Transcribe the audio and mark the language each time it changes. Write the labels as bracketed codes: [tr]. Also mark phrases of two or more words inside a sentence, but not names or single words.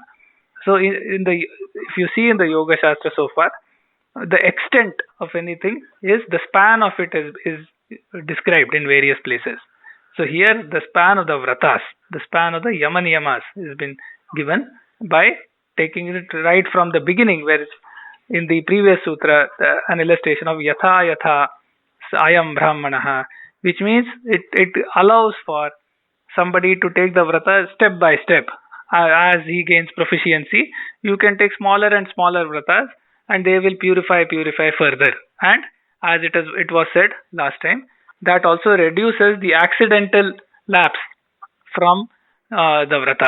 [en] So if you see in the yoga shastra so far, the extent of anything is the span of it is described in various places. So here the span of the vratas, the span of the yamaniyamas has been given by taking it right from the beginning, where in the previous sutra, an illustration of [sa] yatha yatha ayam brahmanaha, [en] which means it allows for somebody to take the vrata step by step. As he gains proficiency, you can take smaller and smaller vratas, and they will purify further. And as it was said last time, that also reduces the accidental lapse from the vratas.